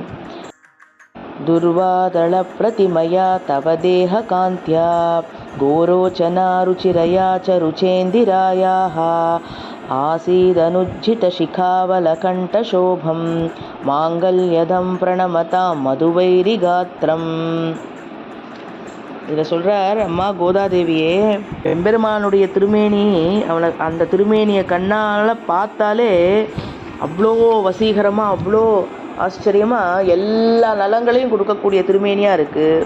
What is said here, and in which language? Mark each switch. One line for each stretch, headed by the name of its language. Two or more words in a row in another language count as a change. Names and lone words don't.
Sanskrit: दुर्वादलप्रतिमया तव देहकान्त्या गोरोचनारुचिरया च रुचेन्दिरायाः आसीदनुज्झितशिखावलकण्ठशोभं माङ्गल्यदं प्रणमतां மதுவைரிகாத்திரம்.
Tamil: இதில் சொல்கிறார், அம்மா கோதாதேவியே, எம்பெருமானுடைய திருமேனி, அவனை அந்த திருமேனியை கண்ணால் பார்த்தாலே அவ்வளோ வசீகரமாக, அவ்வளோ ஆச்சரியமாக எல்லா நலங்களையும் கொடுக்கக்கூடிய திருமேனியாக இருக்குது.